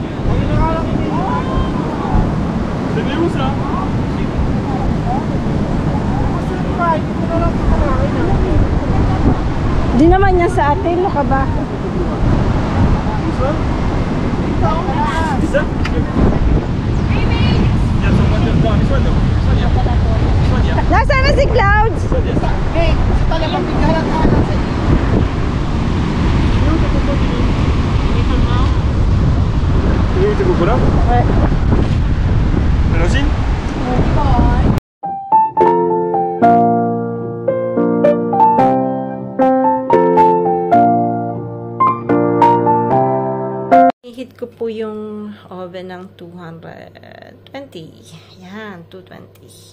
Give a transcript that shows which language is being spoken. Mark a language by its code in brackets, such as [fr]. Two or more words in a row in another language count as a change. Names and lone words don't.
[tl] Di naman yan sa atin, no ka ba? Nasaan na si Clouds? Hey, talagang bighalat-halat sa iyo. [fr] Tu veux cola? Ouais. Allons-y. [tl] I-heat ko po yung oven ng 220. Yan, 220.